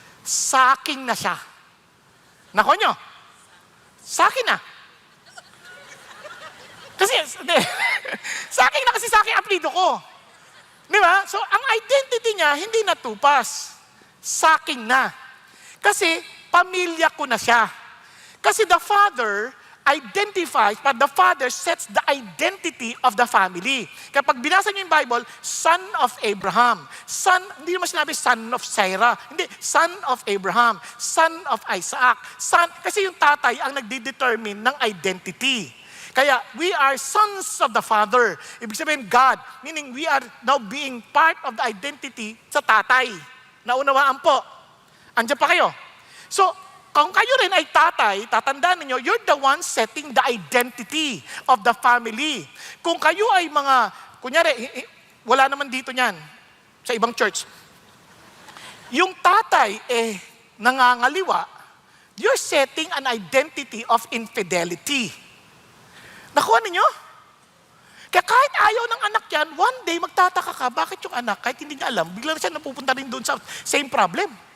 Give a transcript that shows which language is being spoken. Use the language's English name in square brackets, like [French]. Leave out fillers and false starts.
[Filipino] Saking na siya. Nako nyo? Sakin na. Kasi, sakin na kasi sakin apelido ko. Di ba? So, ang identity niya, hindi na tupas. Sakin na. Kasi, pamilya ko na siya. [English] Kasi the Father identifies, but the Father sets the identity of the family. [Filipino] Kapag binasa niyo yung Bible, [English] son of Abraham. [Filipino] Son, hindi naman sinabi [English] son of Sarah. [Filipino] Hindi, [English] son of Abraham. Son of Isaac. [Filipino] Son, kasi yung tatay ang nagdi-determine ng identity. [English] Kaya, we are sons of the Father. [Filipino] Ibig sabihin, [English] God. Meaning, we are now being part of the identity sa tatay. [Filipino] Naunawaan po. Andiyan pa kayo. [English] So, [Filipino] kung kayo rin ay tatay, tatandaan ninyo, [English] you're the one setting the identity of the family. [Filipino] Kung kayo ay mga, kunyari, wala naman dito niyan, sa ibang church. Yung tatay, nangangaliwa, [English] you're setting an identity of infidelity. [Filipino] Nakuha ninyo? Kaya kahit ayaw ng anak yan, one day magtataka ka, bakit yung anak, kahit hindi niya alam, bigla na siya napupunta rin doon sa [English] same problem.